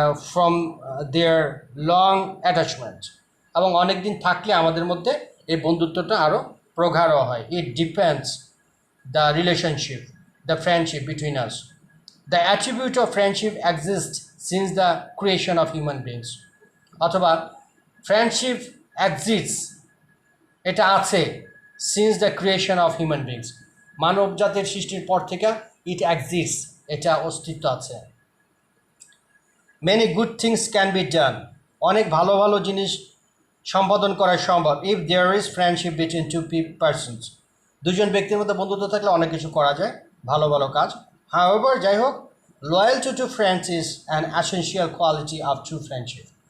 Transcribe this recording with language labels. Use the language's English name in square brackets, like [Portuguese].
[English] from their long attachment, [Bangla] এবং অনেক দিন থাকলে আমাদের মধ্যে এই বন্ধুত্বটা আরও প্রগাঢ় হয়। [English] It depends the relationship, the friendship between us. The attribute of friendship exists since the creation of human beings. অথবা friendship exists, [Bangla] এটা আছে, [English] since the creation of human beings, [Bangla] মানব জাতির সৃষ্টির পর থেকে [English] it exists, [Bangla] এটা অস্তিত্ব আছে। [English] Many good things can be done [Bangla] অনেক ভালো ভালো জিনিস সম্পাদন করা সম্ভব [English] If there is friendship between two persons. [Bangla] দুজন ব্যক্তির মধ্যে বন্ধুত্ব থাকলে অনেক কিছু করা যায়, ভালো ভালো কাজ। [English] however, [Bangla] যাই হোক, [English] Loyalty to friends is an essential quality of true friendship.